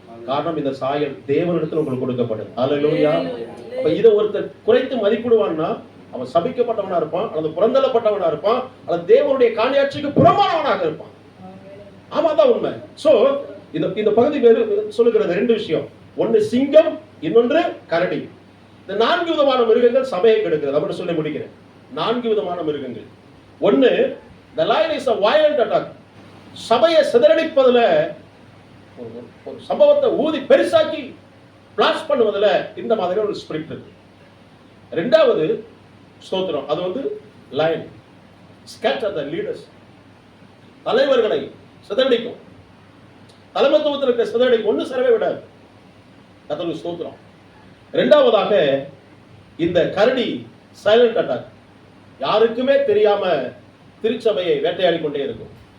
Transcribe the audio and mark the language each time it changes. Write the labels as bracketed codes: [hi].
[ta] காரணம், இந்த சாயல் தேவனிடத்தில் உங்களுக்கு கொடுக்கப்படும். அல்லேலூயா. அப்ப இதை ஒருத்தர் குறைத்து மதிப்பிடுவான்னா அவன் சபிக்கப்பட்டவனா இருப்பான், அல்லது புறந்தள்ளப்பட்டவனா இருப்பான், அல்லது தேவனுடைய காணியாட்சிக்கு புறமானவனாக இருப்பான். ஆமா, தான் உண்மை. சோ இந்த பகுதி சொல்லுகிறது 2 விஷயம். ஒன்னு சிங்கம், இன்னொன்று கரடி. இந்த 4 விதமான மிருகங்கள் சபையை கெடுக்கிறது அப்படின்னு சொல்லி முடிக்கிறேன். 4 விதமான மிருகங்கள். [en] ஒன்னு, the lion is a violent attack. [ta] சபையை சிதறடிப்பதுல, ஒரு சம்பவத்தை ஊதி பெருசாக்கி பிளாஸ்ட் பண்ணுவதுல இந்த மாதிரி ஒரு ஸ்பிரிட் இருக்கு. 2வது ஸ்தோத்திரம், அது [en] lion scatter the leaders. [ta] தலைவர்களை சிதறடிக்கும், தலைமைத்துவத்தில் இருக்க சிதறடிக்கும், ஒன்னு சேரவே விடாது. கர்த்தருக்கு ஸ்தோத்திரம். 2வதாக இந்த கரடி சைலண்ட் அட்டாக், யாருக்குமே தெரியாம திருச்சபையை வேட்டையாடி கொண்டே இருக்கும்.